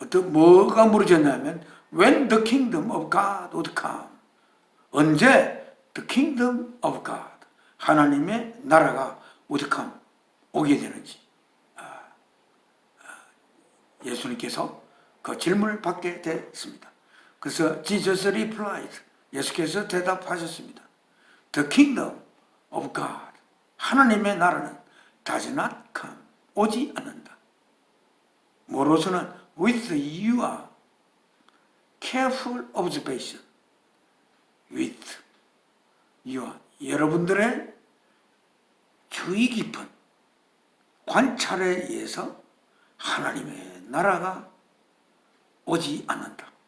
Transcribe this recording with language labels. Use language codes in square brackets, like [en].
[ko] 뭐가 물어졌냐면 [en] when the kingdom of God would come, [ko] 언제 [en] the kingdom of God, [ko] 하나님의 나라가 [en] would come, [ko] 오게 되는지. 예수님께서 그 질문을 받게 됐습니다. 그래서 [en] Jesus replied, [ko] 예수께서 대답하셨습니다. [en] The kingdom of God, [ko] 하나님의 나라는 [en] does not come, [ko] 오지 않는다. 뭐로서는 [en] with your careful observation, with your, [ko] 여러분들의 주의 깊은 관찰에 의해서 하나님의 나라가 오지 않는다.